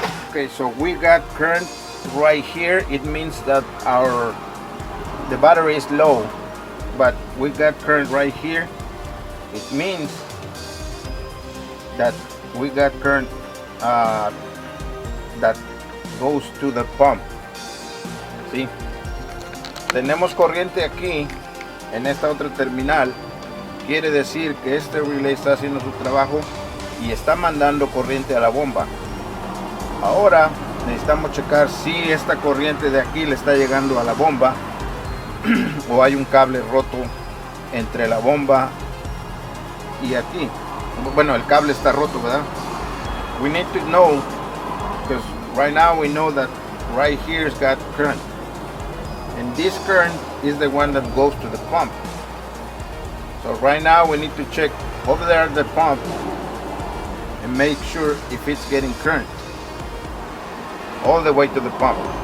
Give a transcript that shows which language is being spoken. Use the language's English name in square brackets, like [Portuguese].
[English] Okay, so we got current right here. It means that the battery is low, but we got current right here. It means that we got current that goes to the pump. [Spanish] ¿Sí? Tenemos corriente aquí en esta otra terminal. Quiere decir que este relay está haciendo su trabajo y está mandando corriente a la bomba. Ahora necesitamos checar si esta corriente de aquí le está llegando a la bomba o hay un cable roto entre la bomba y aquí. Bueno, el cable está roto, ¿verdad? [English] We need to know, because right now we know that right here's got current. and this current is the one that goes to the pump. So right now we need to check over there at the pump and make sure if it's getting current all the way to the pump.